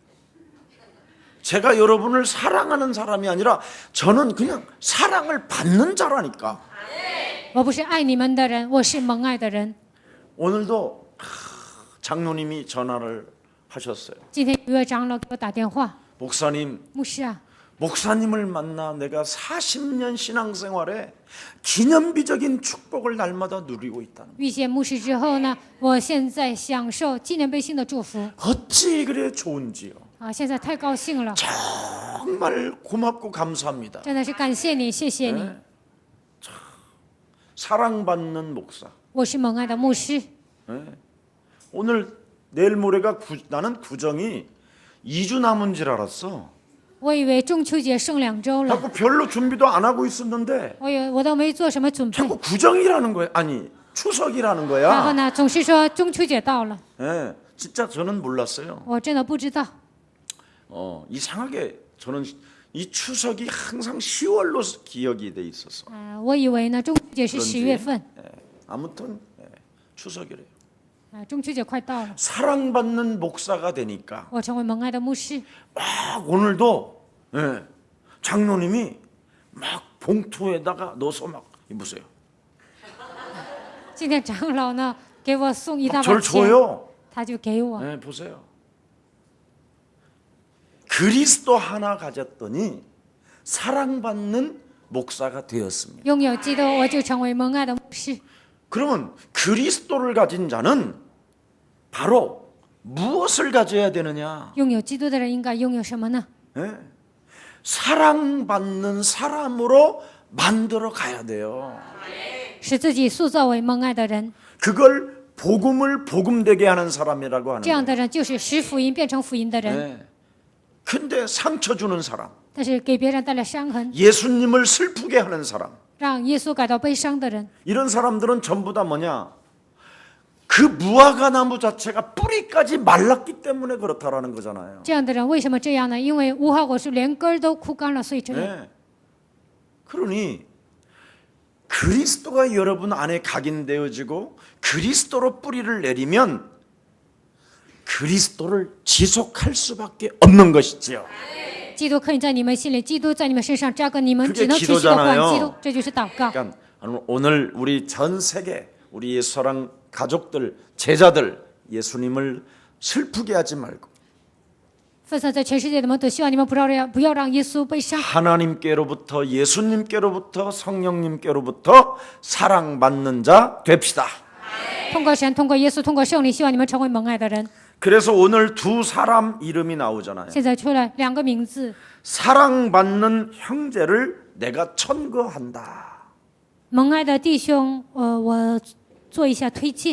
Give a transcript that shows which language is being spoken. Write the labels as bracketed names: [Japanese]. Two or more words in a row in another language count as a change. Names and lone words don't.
[Korean] 제가 여러분을 사랑하는 사람이 아니라 저는 그냥 사랑을 받는 자라니까. [Chinese] 我不是爱你们的人，我是蒙爱的人。 [Korean] 오늘도 장로님이 전화를 하셨어요. [Chinese] 今天有一位长老给我打电话， [Korean] 목사님, [Chinese] 牧师啊， [Korean] 목사님을 만나 내가 40년 신앙생활에 기념비적인 축복을 날마다 누리고 있다는. [Chinese] 遇见牧师之后呢，我现在享受纪念碑性的祝福 [Korean] 어찌 그래 좋은지요. [Chinese] 啊！现在太高兴了， [Korean] 정말 고맙고 감사합니다. [Chinese] 真的是感谢你，谢谢你。 [Korean] 사랑받는 목사. [Chinese] 我是蒙爱的牧师。 [Korean] 오늘 내일 모레가 나는 구정이 2주 남은 줄 알았어. [Chinese] 我以为中秋节剩2周了， [Korean] 자꾸 별로 준비도 안 하고 있었는데 [Chinese] 我都没做什么准备。 [Korean] 자꾸 구정이라는 거야. 아니 추석이라는 [Chinese] 然后 [Korean] 거야. [Chinese] 呢，总是说中秋节到了， [Korean] 예, 진짜 저는 몰랐어요. [Chinese] 我真的不知道。 [Korean] 이상하게 저는 이 추석이 항상 10월로 기억이 돼 있어서. [Chinese] 我以为呢中秋节是10月份， [Korean] 아무튼 추석이래요. [Chinese] 中秋节快到了， [Korean] 사랑받는 목사가 되니까 [Chinese] 我成为蒙爱的牧师。 [Korean] 막 오늘도 장로님이 막 봉투에다가 넣어서 막 보세요. [Chinese] 今天长老呢给我送一大 [Korean] 막 [Chinese] 把 [Korean] 저를 [Chinese] 钱， [Korean] 줘요. [Chinese] 他就给我。 [Korean] 보세요. 그리스도 하나 가졌더니 사랑받는 목사가 되었습니다. [Chinese] 拥有基督，我就成为蒙爱的牧师。 [Korean] 그러면 그리스도를 가진 자는 바로 무엇을 가져야 되느냐? [Chinese] 拥有基督的人应该拥有什么呢？ [Korean] 사랑받는 사람으로 만들어 가야 돼요. [Chinese] 使自己塑造为蒙爱的人， [Korean] 그걸 복음을 복음되게 하는 사람이라고 하는 [Chinese] 这样 [Korean] 거예요. [Chinese] 的人就是使福音变成福音的人。 [Korean] 근데 상처 주는 사람, [Chinese] 但是给别人带来伤痕， [Korean] 예수님을 슬프게 하는 사람, [Chinese] 让耶稣感到悲伤的人， [Korean] 이런 사람들은 전부 다 뭐냐? 그 무화과 나무 자체가 뿌리까지 말랐기 때문에 그렇다라는 거잖아요. [Chinese] 这样的人为什么这样呢？因为无花果树连根儿都枯干了，所以这样。 [Korean] 네. 그러니 그리스도가 여러분 안에 각인되어지고 그리스도로 뿌리를 내리면 그리스도를 지속할 수밖에 없는 것이지요. [Chinese] 基督刻印在你们心里，基督在你们身上扎根，你们 [Korean] 그게 [Chinese] 只能持续的还 [Korean] 기도잖아요 [Chinese] 基督，这就是祷告。 [Korean] 그러니까 오늘 우리 전 세계 우리 예수랑 가족들, 제자들 예수님을 슬프게 하지 말고 [Chinese] 分散在全世界的门徒，希望你们不要让耶稣被杀。 [Korean] 하나님께로부터 예수님께로부터 성령님께로부터 사랑받는 자 됩시다. [Chinese] 通过神，通过耶稣，通过圣灵，希望你们成为蒙爱的人。 [Korean] 그래서 오늘 두 사람 이름이 나오잖아요. [Chinese] 现在出了2个名字， [Korean] 사랑받는 형제를 내가 천거한다. [Chinese] 蒙爱的弟兄，我做一下推荐。